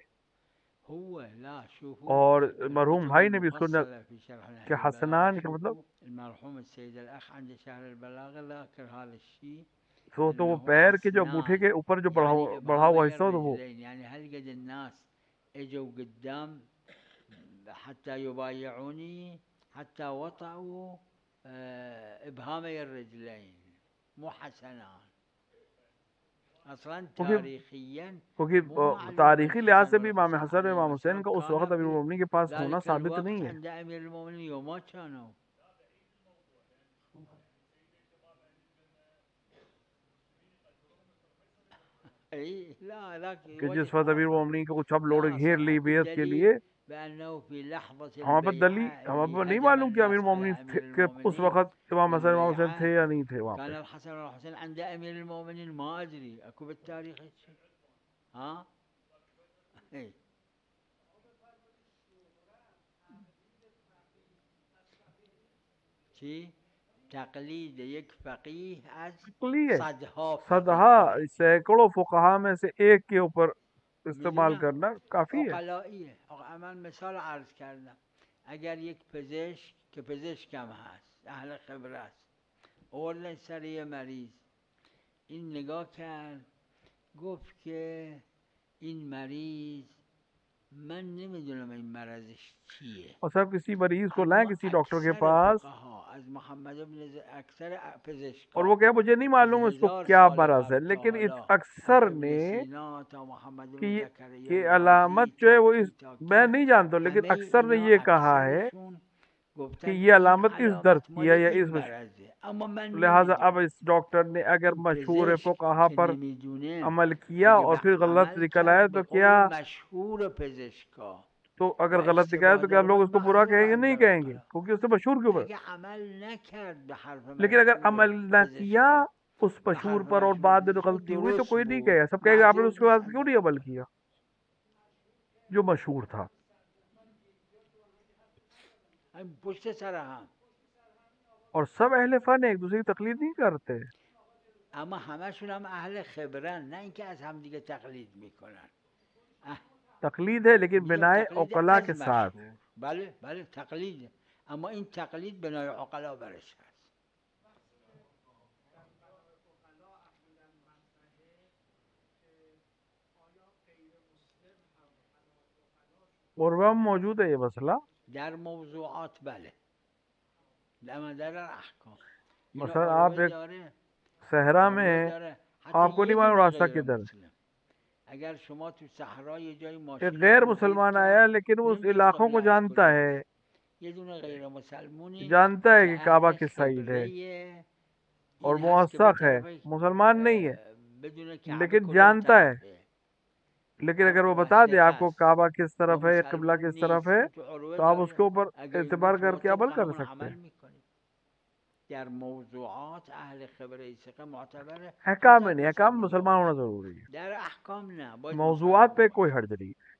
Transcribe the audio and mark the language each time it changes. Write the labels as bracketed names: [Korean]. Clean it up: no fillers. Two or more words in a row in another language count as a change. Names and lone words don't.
[Arabic] هو لا شوفوا [Urdu] اور مرحوم [Arabic] الكتب [Urdu] بھائی نے بھی اس کو [Arabic] المفصلة في شرح [Urdu] कि [Arabic] نهج البلاغة. [Urdu] حسنان کا مطلب [Arabic] شوفوا المرحوم السيد الأخ عند شرح البلاغة ذاكر هذا الشيء [Urdu] تو وہ [Arabic] أنه [Urdu] پیر کے جو انگوٹھے [Arabic] حسنان [Urdu] کے اوپر جو [Arabic] يعني [Urdu] بڑھا ہوا [Arabic] إبهامي [Urdu] حصہ ہو تو وہ [Arabic] الرجلين. يعني هل قد الناس اجوا قدام حتى يبايعوني حتى وطئوا إبهامي الرجلين مو حسنان أصلا [Urdu] क्योंकि [Arabic] تاريخيا [Urdu] क्योंकि [Arabic] مو معلوم [Urdu] تاریخی لحاظ سے [Arabic] الحسن [Urdu] بھی امام [Arabic] والحسين [Urdu] حسن اور امام [Arabic] عليهما [Urdu] हुसैन [Arabic] السلام [Urdu] کا اس وقت [Arabic] كان [Urdu] अमीर [Arabic] في [Urdu] مومنین کے پاس ہونا [Arabic] ذلك [Urdu] साबित [Arabic] الوقت [Urdu] نہیں ہے. [Arabic] عند أمير المؤمنين يوما كانوا اي لا لك [Urdu] کہ جس [Arabic] وجه [Urdu] وقت امیر [Arabic] آخر [Urdu] مومنین کو سب لوگ [Arabic] لا [Urdu] گھیر لی [Arabic] صحة [Urdu] بیعت کے [Arabic] الدليل [Urdu] लिए, [Arabic] بأنه في لحظة [Urdu] ہمارے پر [Arabic] البيعة [Urdu] हमारे [Arabic] اللي [Urdu] پر نہیں [Arabic] هجم [Urdu] معلوم کہ امیر [Arabic] الناس على [Urdu] मोमिनीन [Arabic] أمير [Urdu] کہ اس [Arabic] المؤمنين [Urdu] وقت امام [Arabic] في [Urdu] حسن امام حسین تھے [Arabic] البيعة [Urdu] یا نہیں تھے وہاں [Arabic] كان [Urdu] पे। [Arabic] الحسن والحسين عند أمير المؤمنين ما أدري أكو بالتاريخ هيك شيء ها إيه شي تقليد [Persian] یک فقيه از [Urdu] लिए [Persian] صدها فقيه [Urdu] सदहा [Persian] دیگه [Urdu] سیکڑوں فقہا میں سے ایک کے اوپر استعمال [Persian] میدونم [Urdu] کرنا کافی ہے. [Persian] عقلاییه من مثال عرض کردم اگر یک پزشک که پزشکم هست اهل خبره است اول سر یه مریض این نگاه کرد گفت که این مریض من نمیدونم این مرضش چیه [Urdu] اور سب کسی مریض کو لائے [Persian] اما [Urdu] کسی ڈاکٹر کے [Persian] اکثر [Urdu] पास [Persian] فقها از محمد ابن اکثر [Urdu] اور وہ [Persian] پزشکا [Urdu] کیا مجھے نہیں [Persian] از [Urdu] معلوم اس کو [Persian] 1000 [Urdu] क्या [Persian] سال [Urdu] مرض ہے, [Persian] قبل تا [Urdu] लेकिन [Persian] حالا از [Urdu] अक्सर [Persian] ابن [Urdu] ने [Persian] سینا تا محمد [Urdu] कि [Persian] بن زکریا [Urdu] یہ علامت [Persian] الرازی [Urdu] جو ہے [Persian] تا [Urdu] वो [Persian] کی [Urdu] इस [Persian] تا [Urdu] मैं [Persian] کی [Urdu] نہیں جانتا ہوں، لیکن [Persian] همه [Urdu] اکثر نے [Persian] اینا [Urdu] یہ کہا ہے [Persian] اکثرشون [Urdu] कि [Persian] گفتن [Urdu] ये [Persian] این [Urdu] علامت اس درد [Persian] علامت [Urdu] की [Persian] مال [Urdu] ہے یا [Persian] این [Urdu] इस [Persian] مرضه اما من [Urdu] لہٰذا اب [Persian] نمیدونم [Urdu] اس ڈاکٹر نے اگر [Persian] این [Urdu] मशहूर [Persian] پزشک [Urdu] फुकहा [Persian] که [Urdu] पर [Persian] نمیدونه [Urdu] عمل کیا [Persian] اگه [Urdu] और [Persian] به [Urdu] پھر غلط [Persian] عمل [Urdu] نکل آیا [Persian] کرد به [Urdu] تو کیا, [Persian] قول مشهور پزشکا [Urdu] तो [Persian] و [Urdu] اگر غلط نکلا تو [Persian] اشتباه [Urdu] क्या [Persian] در [Urdu] लोग [Persian] اومد [Urdu] اس کو برا [Persian] معذور [Urdu] कहेंगे? [Arabic] عند [Urdu] نہیں کہیں گے, [Arabic] العقلاء [Urdu] کیونکہ اس سے مشہور کیوں ہے. [Persian] اگه عمل نکرد به حرف [Urdu] لیکن اگر عمل [Persian] مشهور [Urdu] نہ کیا [Persian] پزشکا [Urdu] उस [Persian] به [Urdu] मशहूर [Persian] حرف [Urdu] پر اور [Persian] مشهور [Urdu] بعد میں [Persian] پزشکا [Urdu] غلطی ہوئی تو [Persian] درست [Urdu] کوئی نہیں [Persian] بود [Urdu] کہے گا، سب کہے گا آپ نے [Persian] معذور [Urdu] उसके [Persian] نیست [Urdu] بعد کیوں [Arabic] عند [Urdu] نہیں عمل [Arabic] العقلاء [Urdu] کیا جو مشہور تھا. [Persian] هم پشت سر هم [Urdu] اور سب اہل فن ایک دوسرے کی تقلید نہیں کرتے, [Persian] اما همشون هم اهل خبرن نه اینکه از هم دیگه تقلید میکنن [Urdu] تقلید ہے لیکن [Persian] میگم [Urdu] बिनाए [Persian] تقلید [Urdu] औकला [Persian] از [Urdu] کے ساتھ. [Persian] مشهور بله بله تقلیده اما این تقلید بنای عقلا برش هست [Urdu] اور وہ موجود ہے یہ مسئلہ [Persian] در موضوعات بله در احکام اینو [Urdu] مثلاً آپ [Persian] عروه [Urdu] एक [Persian] داره [Urdu] صحرا میں [Persian] عروه [Urdu] हैं, [Persian] داره حتی [Urdu] आपको [Persian] یه [Urdu] نہیں معلوم [Persian] دونه [Urdu] रास्ता [Persian] غیر [Urdu] کدھر ہے, [Persian] مسلم اگر شما تو صحرا یه جای [Urdu] एक [Persian] ماشینتون [Urdu] गैर [Persian] رو گیر [Urdu] मुसलमान [Persian] کرد [Urdu] آیا لیکن اس [Persian] نمیدونید [Urdu] علاقوں کو [Persian] قبله از [Urdu] जानता [Persian] کجاست [Urdu] है, [Persian] یه دونه غیر مسلمونی [Urdu] جانتا ہے [Persian] که [Urdu] کہ کعبہ [Persian] اهل [Urdu] کس سائیڈ ہے [Persian] خبره [Urdu] और [Persian] این هست که به [Urdu] موثق ہے, [Persian] طرف [Urdu] مسلمان نہیں ہے [Persian] بدون کعبه [Urdu] लेकिन [Persian] کدام [Urdu] جانتا ہے. [Persian] طرفه [Urdu] لیکن اگر وہ بتا دے [Persian] موثق [Urdu] आपको [Persian] است [Urdu] کعبہ کس [Persian] با [Urdu] طرف ہے یا قبلہ [Persian] مسلمون [Urdu] کس طرف [Persian] نیست [Urdu] है, [Persian] این تو عروه [Urdu] تو آپ [Persian] داره [Urdu] اس کے اوپر [Persian] اگه این [Urdu] एतबार [Persian] گفت شما [Urdu] کر کے عمل [Persian] طبق [Urdu] कर [Persian] همون [Urdu] सकते [Persian] عمل [Urdu] हैं। [Persian] میکنید در موضوعات اهل خبره ثقه معتبره [Urdu] अहकाम [Persian] حتی [Urdu] میں نہیں, [Persian] از [Urdu] अहकाम [Persian] مسلمون [Urdu] مسلمان ہونا [Persian] نباشه [Urdu] ضروری ہے, [Persian] در احکام نه باید [Urdu] मौजूआत [Persian] مسلمون [Urdu] पे [Persian] باشه [Urdu] کوئی حرج نہیں.